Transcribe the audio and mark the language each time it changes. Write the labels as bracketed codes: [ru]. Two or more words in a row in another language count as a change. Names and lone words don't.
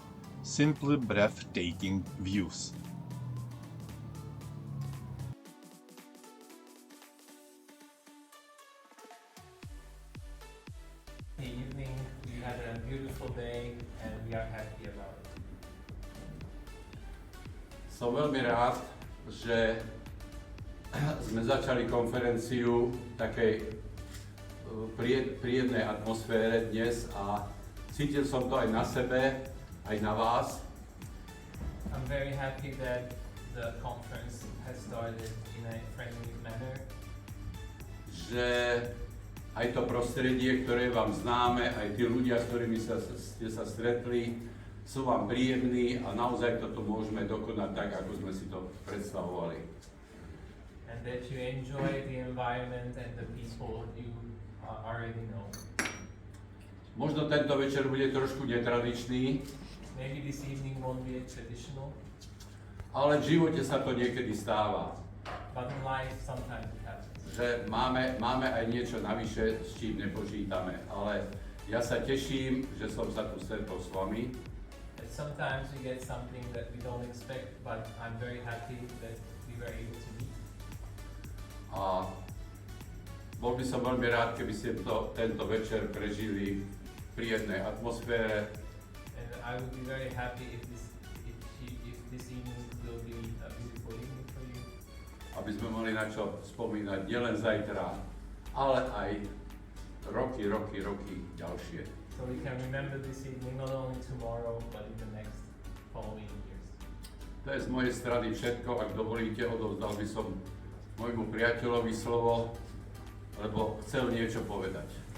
[en] Simply breathtaking views. The evening, we had a beautiful day and we are happy about it. [sk] Som veľmi rád, že sme začali konferenciu v takej príjemnej atmosfére dnes a cítil som to aj na sebe, aj na vás. [en] I'm very happy that the conference has started in a friendly manner. [sk] Že aj to prostredie, ktoré vám známe, aj tí ľudia, s ktorými ste sa stretli, sú vám príjemní a naozaj toto môžeme dokonať tak, ako sme si to predstavovali. [en] And that you enjoy the environment and the people you already know. [sk] Možno tento večer bude trošku netradičný, [en] Maybe this evening won't be traditional, [sk] ale v živote sa to niekedy stáva. [en] but in life sometimes it happens. [sk] Že máme aj niečo navyše, s čím nepočítame. Ale ja sa teším, že som sa tu stretol s vami. [en] But sometimes we get something that we don't expect, but I'm very happy that we were able to meet. [sk] A bol by som veľmi rád, keby ste tento večer prežili v príjemnej atmosfére. [en] And I would be very happy if this evening will be a beautiful evening for you. [sk] Aby sme mohli na čo spomínať nielen zajtra, ale aj roky ďalšie. [en] So we can remember this evening not only tomorrow, but in the next following years. [sk] To je z mojej strany všetko. Ak dovolíte, odovzdal by som môjmu priateľovi slovo, lebo chcel niečo povedať.